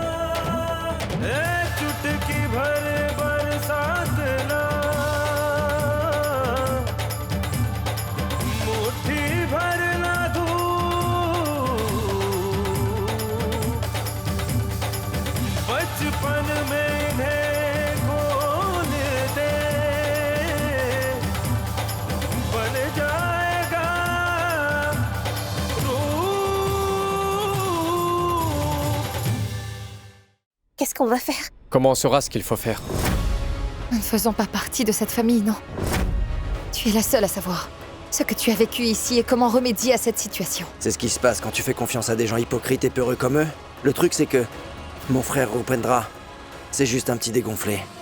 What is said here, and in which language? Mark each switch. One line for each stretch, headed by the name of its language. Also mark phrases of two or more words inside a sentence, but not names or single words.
Hindi: चुटकी भर बरसात ना, मुट्ठी भर ना धूप, बचपन में इन्हें खोल दे, बन जाएगा रूप।
French: Qu'est-ce qu'on va faire? Comment on saura ce qu'il faut faire? Nous ne faisons pas partie de cette famille, non. Tu es la seule à savoir ce que tu as vécu ici et comment remédier à cette situation. C'est ce qui se passe quand tu fais confiance à des gens hypocrites et peureux comme eux. Le truc, c'est que mon frère Rupendra, c'est juste un petit dégonflé.